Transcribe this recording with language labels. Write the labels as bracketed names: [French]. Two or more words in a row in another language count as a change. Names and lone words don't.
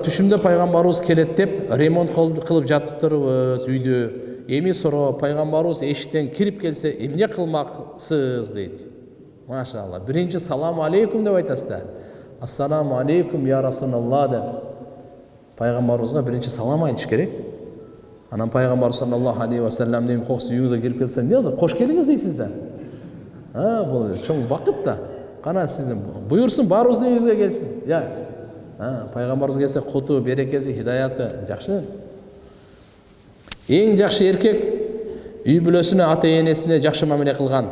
[Kyrgyz] Түшүмдө пайгамбарыбыз келет деп ремонт кылып жатыптырбыз үйдө. Эми суроо, пайгамбарыбыз эшиктен кирип келсе эмне кылмаксыз дейт. Машалла. Биринчи [Arabic] سلام عليكم [Kyrgyz] деп айтасыз да. [Arabic] السلام عليكم يا رسول الله [Kyrgyz] деп. Пайгамбарыбызга биринчи салам айтыш керек. Анан пайгамбар [Arabic] صلى الله عليه وسلم [Kyrgyz] дейм кокус үйүңүзгө кирип келсе эмне болот? Кош келиңиз дейсиз да. Бул чоң бакыт да. Кана сиздин буйрсун баарыбыздын үйүбүзгө келсин. Пайгамбарыбыз келсе куту, берекеси, хидаяты жакшы. Эң жакшы эркек үй бүлөсүнө, ата-энесине жакшы мамиле кылган.